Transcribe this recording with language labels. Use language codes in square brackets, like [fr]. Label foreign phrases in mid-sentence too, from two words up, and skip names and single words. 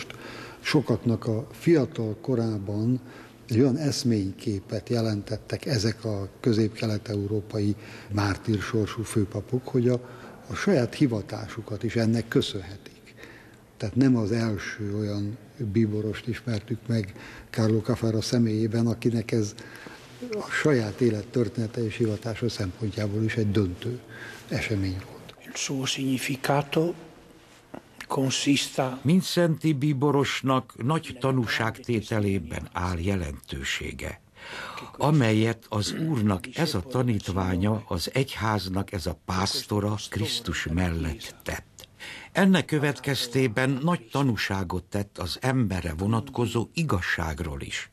[hu] Sokaknak a fiatal korában egy olyan eszményképet jelentettek ezek a közép-kelet-európai mártírsorsú főpapok, hogy a saját hivatásukat is ennek köszönhetik. Tehát nem az első olyan bíborost ismertük meg Carlo Caffarra személyében, akinek ez a saját élet története és hivatása szempontjából is egy döntő esemény volt. [it] Il suo significato consista... [hu] Mindszenty Bíborosnak nagy tanúságtételében áll jelentősége, amelyet az Úrnak ez a tanítványa, az egyháznak ez a pásztora Krisztus mellett tett. Ennek következtében nagy tanúságot tett az emberre vonatkozó igazságról is.